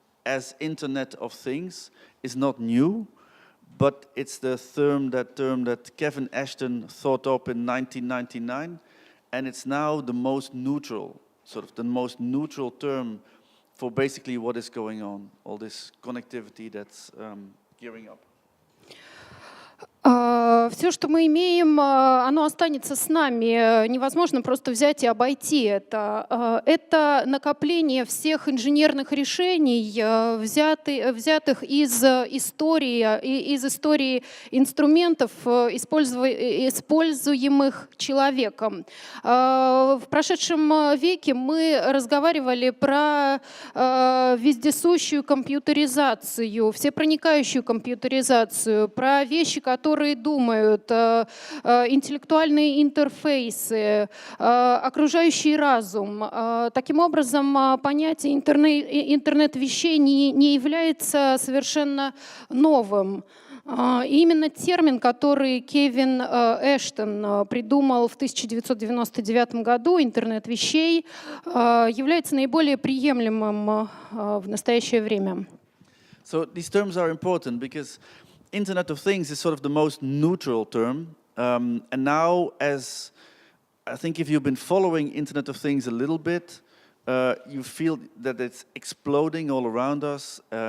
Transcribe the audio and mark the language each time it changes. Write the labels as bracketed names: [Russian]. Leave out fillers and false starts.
[English] as Internet of Things is not new, but it's the term that Kevin Ashton thought up in 1999, and it's now the most neutral, sort of the most neutral term for basically what is going on, all this connectivity that's gearing up. [Russian] Все, что мы имеем, оно останется с нами. Невозможно просто взять и обойти это. Это накопление всех инженерных решений, взятых из истории инструментов, используемых человеком. В прошедшем веке мы разговаривали про вездесущую компьютеризацию, всепроникающую компьютеризацию, про вещи, которые думают, интеллектуальные интерфейсы, окружающий разум. Таким образом, понятие интернет вещей не является совершенно новым. И именно термин, который Кевин Эштон придумал в 1999 году, интернет вещей, является наиболее приемлемым в настоящее время. [English] So these terms are important because Internet of Things is sort of the most neutral term. And now, as I think if you've been following Internet of Things a little bit, you feel that it's exploding all around us.